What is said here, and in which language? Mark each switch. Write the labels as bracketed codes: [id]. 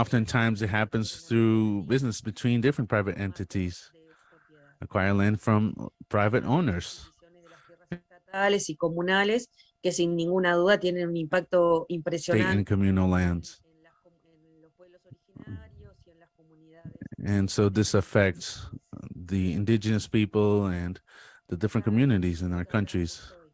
[en] Oftentimes it happens through business between different private entities, acquire land from private owners. [es] Estatales y comunales que sin ninguna duda tienen un impacto [en] State [es] impresionante [en] and communal lands. [es] en los pueblos originarios y en las comunidades. [en] And so this affects the indigenous people and the different communities in our countries.